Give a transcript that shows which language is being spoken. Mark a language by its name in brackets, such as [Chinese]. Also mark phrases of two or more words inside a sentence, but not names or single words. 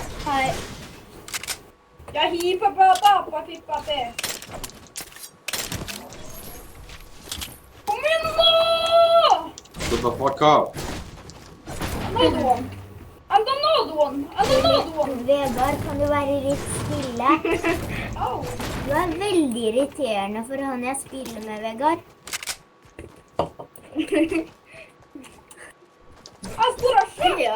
[Norwegian] Nei. Jeg hiper på pippa. Kom igjen nå! [English] Shut the fuck up. Another one. [Norwegian] Vegard, kan du være litt stille? Au. Du er veldig irriterende for han jeg spiller med, Vegard. Astora skje!